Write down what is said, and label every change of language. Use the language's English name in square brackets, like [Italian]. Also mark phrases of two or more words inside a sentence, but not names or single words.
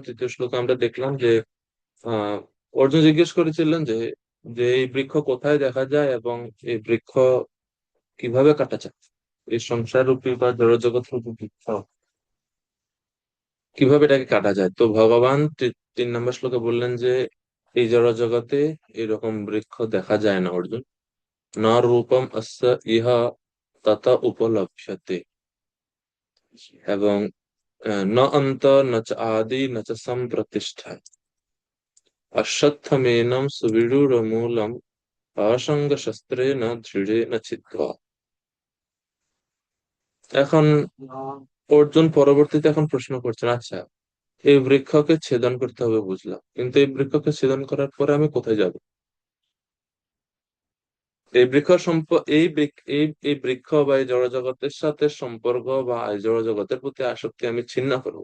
[Bangla] তৃতীয় শ্লোকে আমরা দেখলাম যে আহ অর্জুন জিজ্ঞেস করেছিলেন যে যে এই বৃক্ষ কোথায় দেখা যায় এবং এই বৃক্ষ কিভাবে কাটা যায়, এই সংসার রূপী বা জড়জগৎ রূপী বৃক্ষ কিভাবে এটাকে কাটা যায়। তো ভগবান 3 নম্বর শ্লোকে বললেন যে এই জড়জগতে এরকম বৃক্ষ দেখা যায় না অর্জুন। [Sanskrit] ন রূপম অস্য ইহা তথা উপলভ্যতে। এবং ন অন্ত ন চ আদি ন চ সম্প্রতিষ্ঠা অশ্বত্থমেনম সুবিরূঢ়মূলম অসঙ্গ শস্ত্রেণ দৃঢ়েন চিত্বা। [Bangla] এখন অর্জুন পরবর্তীতে এখন প্রশ্ন করছেন, আচ্ছা এই বৃক্ষকে ছেদন করতে হবে বুঝলাম, কিন্তু এই বৃক্ষকে ছেদন করার পরে আমি কোথায় যাব? এই বৃক্ষ এই বৃক্ষ বা এই জড়জগতের সাথে সম্পর্ক বা এই জড়জগতের প্রতি আসক্তি আমি ছিন্ন করব।